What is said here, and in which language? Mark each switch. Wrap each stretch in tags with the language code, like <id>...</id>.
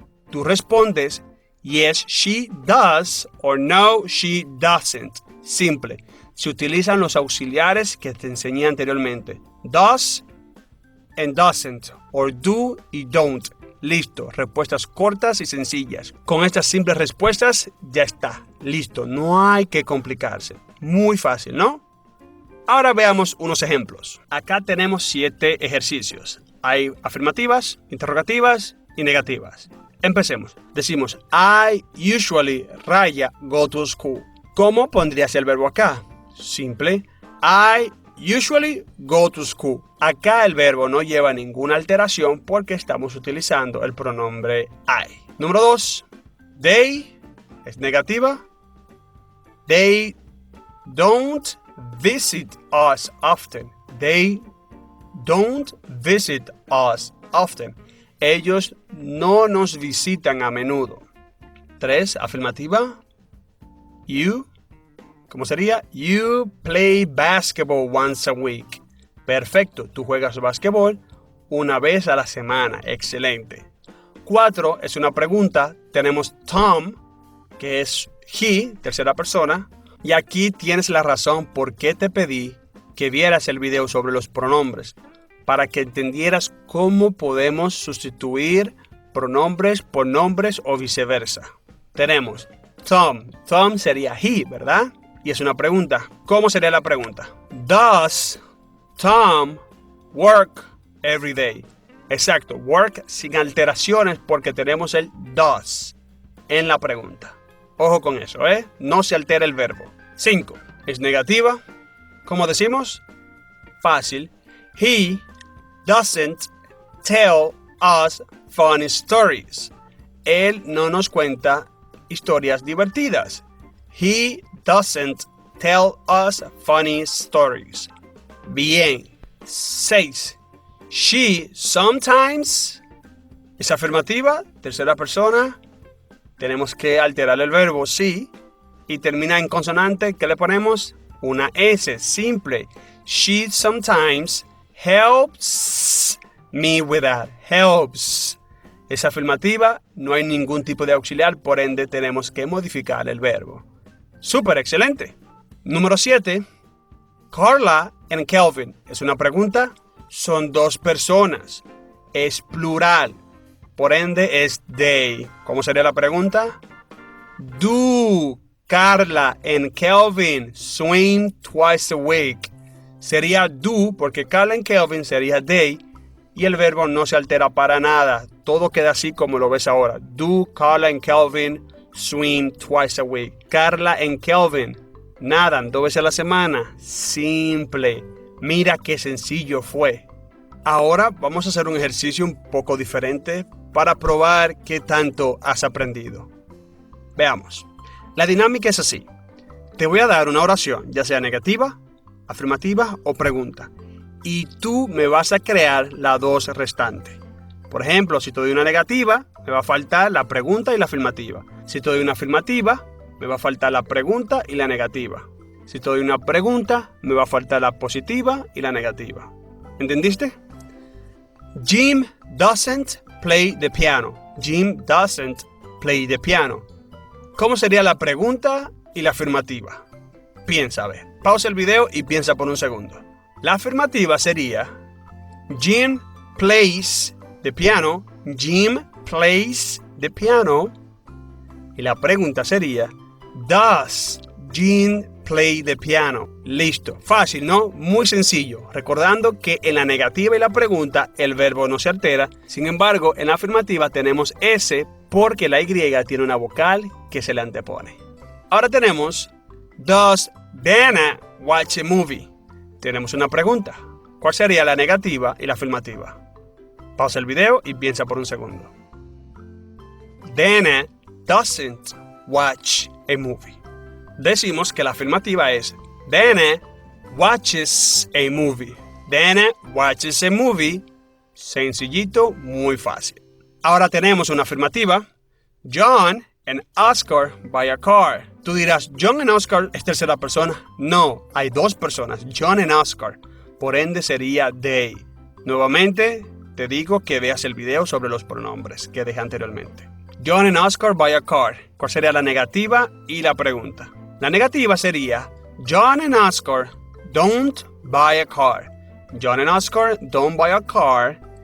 <es>Tú respondes,</es> <en>yes, she does, or no, she doesn't.</en> <es>Simple. Se utilizan los auxiliares que te enseñé anteriormente. Does,</es> <en>and doesn't, or do</en> <es>y</es> <en>don't.</en> <es>Listo, respuestas cortas y sencillas. Con estas simples respuestas ya está, listo, no hay que complicarse. Muy fácil, ¿no? Ahora veamos unos ejemplos. Acá tenemos 7 ejercicios. Hay afirmativas, interrogativas y negativas. Empecemos. Decimos,</es> <en>I usually, go to school.</en> <es>¿Cómo pondrías el verbo acá?</es> <en>Simple, I usually go to school.</en> <es>Acá el verbo no lleva ninguna alteración porque estamos utilizando el pronombre I. Número 2. They es negativa.</es> <en>They don't visit us often. They don't visit us often.</en> <es>Ellos no nos visitan a menudo. 3. Afirmativa. You. ¿Cómo sería?</es> <en>You play basketball once a week.</en> <es>Perfecto, tú juegas basquetbol una vez a la semana. Excelente. 4 es una pregunta. Tenemos Tom, que es he, tercera persona. Y aquí tienes la razón por qué te pedí que vieras el video sobre los pronombres, para que entendieras cómo podemos sustituir pronombres por nombres o viceversa. Tenemos Tom. Tom sería he, ¿verdad? Y es una pregunta. ¿Cómo sería la pregunta?</es> <en>Does Tom work every day?</en> <es>Exacto, work sin alteraciones porque tenemos el does en la pregunta. Ojo con eso, ¿eh? No se altera el verbo. 5. Es negativa. ¿Cómo decimos? Fácil.</es> <en>He doesn't tell us funny stories.</en> <es>Él no nos cuenta historias divertidas.</es> <en>He doesn't tell us funny stories.</en> <es>Bien. 6.</es> <en>She sometimes</en> <es>es afirmativa, tercera persona. Tenemos que alterar el verbo sí y termina en consonante. ¿Qué le ponemos? Una S, simple.</es> <en>She sometimes helps me with that. Helps.</en> <es>Es afirmativa, no hay ningún tipo de auxiliar, por ende tenemos que modificar el verbo. Súper, excelente. Número 7. Carla and Kelvin. Es una pregunta. Son 2 personas. Es plural. Por ende es they. ¿Cómo sería la pregunta?</es> <en>Do Carla and Kelvin swim twice a week?</en> <es>Sería do porque Carla and Kelvin sería they y el verbo no se altera para nada. Todo queda así como lo ves ahora.</es> <en>Do Carla and Kelvin swim twice a week?</en> <es>Carla and Kelvin nadan 2 veces a la semana. Simple. Mira qué sencillo fue. Ahora vamos a hacer un ejercicio un poco diferente para probar qué tanto has aprendido. Veamos. La dinámica es así. Te voy a dar una oración, ya sea negativa, afirmativa o pregunta. Y tú me vas a crear las 2 restantes. Por ejemplo, si te doy una negativa, me va a faltar la pregunta y la afirmativa. Si te doy una afirmativa, me va a faltar la pregunta y la negativa. Si te doy una pregunta, me va a faltar la positiva y la negativa. ¿Entendiste?</es> <en>Jim doesn't play the piano. Jim doesn't play the piano.</en> <es>¿Cómo sería la pregunta y la afirmativa? Piensa, a ver. Pausa el video y piensa por un segundo. La afirmativa sería</es> <en>Jim plays the piano. Jim plays the piano.</en> <es>Y la pregunta sería</es> <en>Does Jim play the piano?</en> <es>Listo. Fácil, ¿no? Muy sencillo. Recordando que en la negativa y la pregunta el verbo no se altera. Sin embargo, en la afirmativa tenemos S porque la Y tiene una vocal que se le antepone. Ahora tenemos</es> <en>Does Dana watch a movie?</en> <es>Tenemos una pregunta. ¿Cuál sería la negativa y la afirmativa? Pausa el video y piensa por un segundo.</es> <en>Dana doesn't watch a movie.</en> <es>Decimos que la afirmativa es</es> <en>Dana watches a movie. Dana watches a movie.</en> <es>Sencillito, muy fácil. Ahora tenemos una afirmativa.</es> <en>John and Oscar buy a car.</en> <es>Tú dirás,</es> <en>John and Oscar</en> <es>es tercera persona. No, hay 2 personas, John and Oscar. Por ende sería they. Nuevamente, te digo que veas el video sobre los pronombres que dejé anteriormente.</es> <en>John and Oscar buy a car.</en> <es>¿Cuál sería la negativa y la pregunta? La negativa sería</es> <en>John and Oscar don't buy a car. John and Oscar don't buy a car.</en>